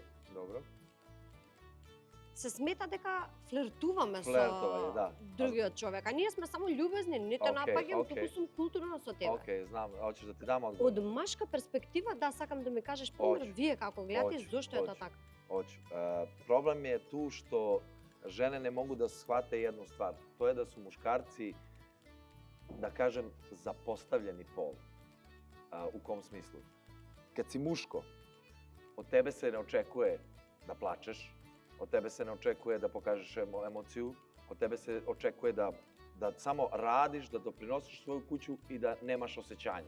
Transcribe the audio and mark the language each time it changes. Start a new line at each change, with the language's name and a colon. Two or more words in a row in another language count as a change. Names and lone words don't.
Macedonian: Добро. Се смета дека флиртуваме со другиот човек, а ние сме само љубезни, не те напаѓам, туку сум културно со тебе. Океј, знам, hoćеш да ти дам одговор. Од машка перспектива, да, сакам да ми кажеш пример, вие како гледате, зошто е тоа така?
Serbian: Hoću. Problem je tu što žene ne mogu da shvate jednu stvar. To je da su muškarci, da kažem, zapostavljeni pol. U kom smislu? Kad si muško, od tebe se ne očekuje da plačeš, od tebe se ne očekuje da pokažeš emociju, od tebe se očekuje da samo radiš, da doprinosiš svoju kuću i da nemaš osjećanja.